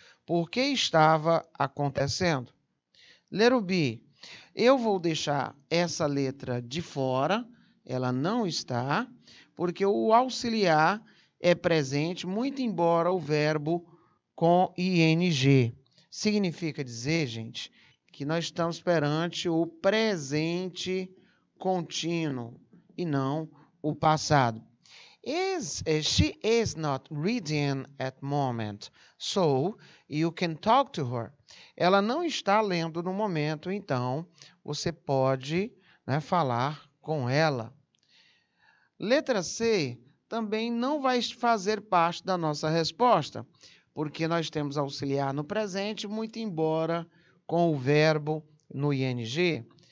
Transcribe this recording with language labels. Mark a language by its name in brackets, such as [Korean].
[Portuguese] Por que estava acontecendo? Letra B, eu vou deixar essa letra de fora, ela não está, porque o auxiliar é presente, muito embora o verbo com ing. Significa dizer, gente, que nós estamos perante o presente contínuo e não o passado. [English] She is not reading at the moment, so you can talk to her. [Portuguese] Ela não está lendo no momento, então você pode, né, falar com ela. Letra C também não vai fazer parte da nossa resposta, porque nós temos auxiliar no presente, muito embora com o verbo no ing.